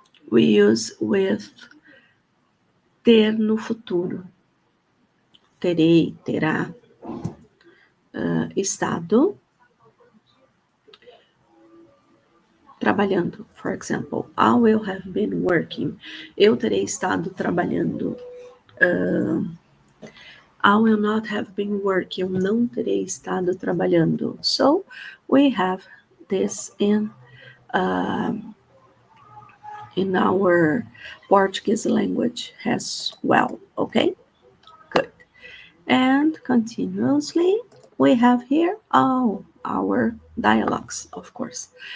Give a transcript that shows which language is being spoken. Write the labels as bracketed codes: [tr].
[en] we use with ter [pt] no futuro. Terei, terá. Estado trabalhando. [en] For example, I will have been working. [pt] Eu terei estado trabalhando. [en] I will not have been working. [pt] Eu não terei estado trabalhando. [en] So, we have this in our Portuguese language as well. Okay? Good. And continuously, we have here all our dialogues, of course.